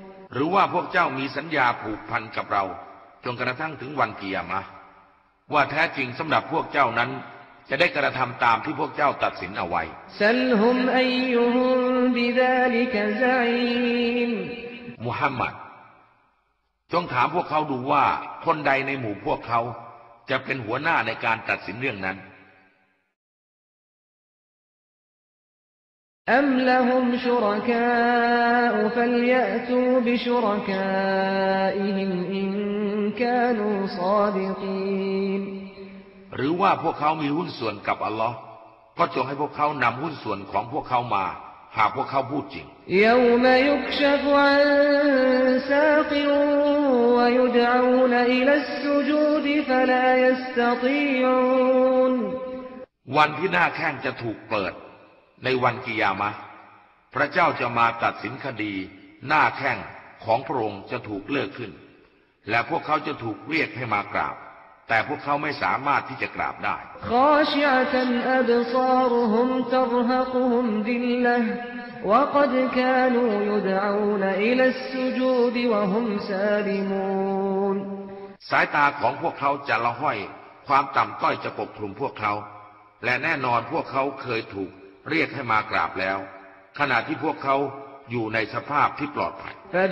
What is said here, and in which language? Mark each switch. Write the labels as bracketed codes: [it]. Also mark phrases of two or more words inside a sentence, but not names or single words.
[th] หรือว่าพวกเจ้ามีสัญญาผูกพันกับเราจนกระทั่งถึงวันกิยามะห์ว่าแท้จริงสำหรับพวกเจ้านั้นจะได้กระทำตามที่พวกเจ้าตัดสินเอาไว้มุฮัมมัดจงถามพวกเขาดูว่าคนใดในหมู่พวกเขาจะเป็นหัวหน้าในการตัดสินเรื่องนั้น [ar] أم لهم شركاء فليأتوا بشركائهم إن كانوا صادقين [th] หรือว่าพวกเขามีหุ้นส่วนกับอัลลอฮ์ก็จงให้พวกเขานำหุ้นส่วนของพวกเขามาหากพวกเขาพูดจริง [ar] يوم يكشف عن ساق ويدعون إلى السجود فلا يستطيعون [th] วันที่หน้าแข้งจะถูกเปิดในวันกิยามะห์พระเจ้าจะมาตัดสินคดีหน้าแข้งของพระองค์จะถูกเลิกขึ้นและพวกเขาจะถูกเรียกให้มากราบแต่พวกเขาไม่สามารถที่จะกราบได้ สายตาของพวกเขาจะละห้อยความต่ำต้อยจะปกคลุมพวกเขาและแน่นอนพวกเขาเคยถูกเรียกให้มากราบแล้วขณะที่พวกเขาอยู่ในสภาพที่ปลอดภัย